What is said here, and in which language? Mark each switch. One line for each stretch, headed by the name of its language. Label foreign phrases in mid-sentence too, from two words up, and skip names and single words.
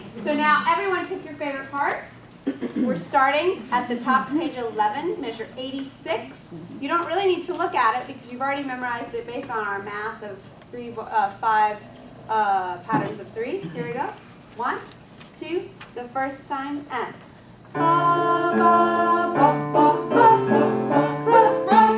English: So now everyone pick your favorite part. We're starting at the top of page 11, measure 86. You don't really need to look at it because you've already memorized it based on our math of 5 patterns of 3. Here we go. 1, 2, the first time, and. Ba, ba, ba, ba, ba, ba, ruff, ruff.